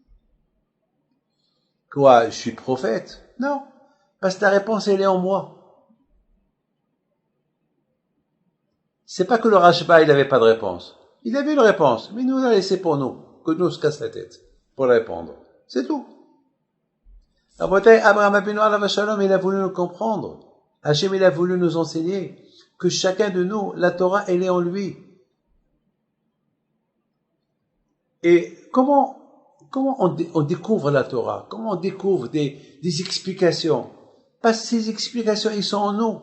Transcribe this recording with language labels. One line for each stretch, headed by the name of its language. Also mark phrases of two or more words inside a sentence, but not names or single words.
French: Quoi, je suis prophète? Non. Parce que la réponse, elle est en moi. C'est pas que le Rashba, il avait pas de réponse. Il avait une réponse, mais nous, on l'a laissé pour nous. Que nous, on se casse la tête pour la répondre. C'est tout. Abraham Abinu
Hebrew: עליו שלום,
French: il a voulu nous comprendre. Hachem, il a voulu nous enseigner que chacun de nous, la Torah, elle est en lui. Et comment on découvre la Torah? Comment on découvre des explications? Parce que ces explications, ils sont en nous.